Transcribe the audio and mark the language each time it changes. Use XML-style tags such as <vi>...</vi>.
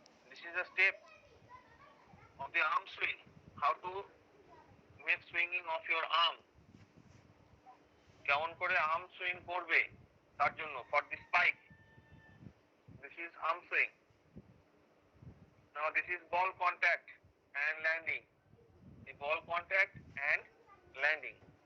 <en>This is a step of the arm swing. How to make swinging of your arm.</en> <bn>কেমন করে arm swing করবে তার জন্য</bn> <en>for the spike. This is arm swing. Now this is ball contact and landing. The ball contact and landing.</en>